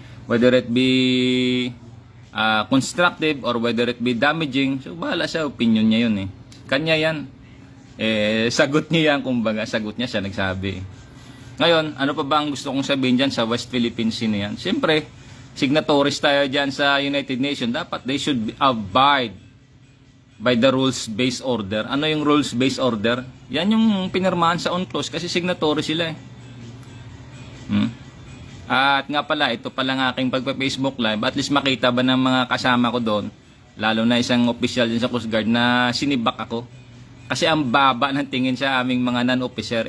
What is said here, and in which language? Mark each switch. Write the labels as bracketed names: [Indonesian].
[English] Whether it be constructive or whether it be damaging, so [Filipino] bahala sa opinion niya yun Kanya yan. Sagot niya yan, kumbaga, sagot niya siya nagsabi. Ngayon, ano pa ba ang gusto kong sabihin dyan sa West Philippine Sea na yan? Siyempre, signatories tayo dyan sa United Nations. [English] Dapat they should abide by the rules-based order. [Filipino] Ano yung rules-based order? Yan yung pinirmahan sa UNCLOS kasi signatory sila At nga pala, ito pala ng aking pagpa-Facebook Live, at least makita ba ng mga kasama ko doon, lalo na isang official din sa Coast Guard na sinibak ako. Kasi ang baba ng tingin sa aming mga non-officer.